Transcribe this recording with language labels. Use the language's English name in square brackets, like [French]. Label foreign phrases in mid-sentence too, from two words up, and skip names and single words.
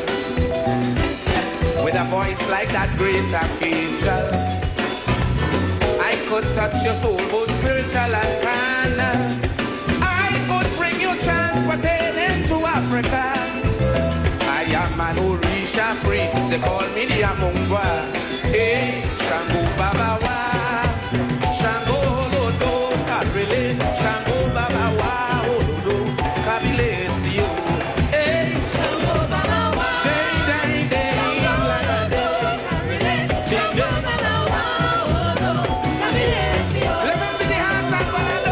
[English] With a voice like that great archangel, I could touch your soul, both spiritual and carnal. I pertaining to Africa. I am an Orisha priest, they call me the Amungwa. [Yoruba] Hey, Shango Babawa, Shango Holodo, Kabile, Shango Babawa, Holodo, Kabile, Sio. Hey, Shango Babawa, Day, Shango Holodo, Kabile, Shango Babawa, Holodo, Kabile, Sio. [English] Let me see the hands up, [Yoruba] Holodo.